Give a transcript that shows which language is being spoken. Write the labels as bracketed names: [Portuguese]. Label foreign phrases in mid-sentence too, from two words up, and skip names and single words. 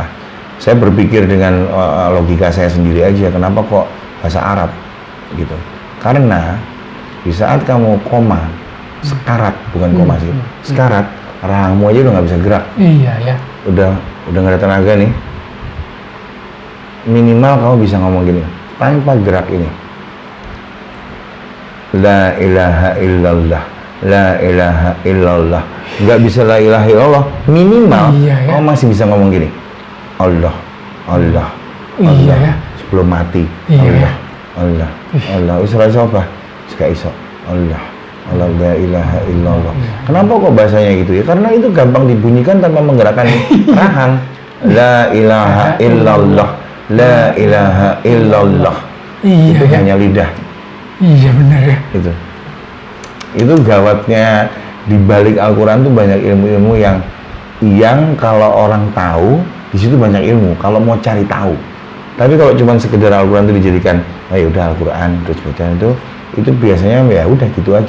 [Indonesian] Saya berpikir dengan logika saya sendiri aja, kenapa kok bahasa Arab gitu? Karena di saat kamu koma, sekarat, bukan koma sih, sekarat, rahangmu aja udah nggak bisa gerak. Iya ya. Udah nggak ada tenaga nih. Minimal kamu bisa ngomong gini, tanpa gerak ini. [Arabic] لا إله إلا الله لا إله إلا الله. [Indonesian] Nggak bisa [Arabic] لا إله إلا الله, [Indonesian] minimal kamu masih bisa ngomong gini. Allah. Iya ya. Sebelum mati. Iya. Allah. Usra apa? Suka iso. [Arabic] الله لا إله إلا الله. [Indonesian] Kenapa kok bahasanya gitu ya? Karena itu gampang dibunyikan tanpa menggerakkan rahang. [Arabic] لا إله إلا الله لا إله إلا الله. [Indonesian] Iya, itu hanya lidah. Iya benar ya. Itu gawatnya di balik Al-Quran tuh banyak ilmu-ilmu yang kalau orang tahu di situ banyak ilmu. Kalau mau cari tahu. Tapi kalau cuma sekedar Al-Quran itu dijadikan, ayo udah Al-Quran terus baca itu biasanya ya udah gitu aja.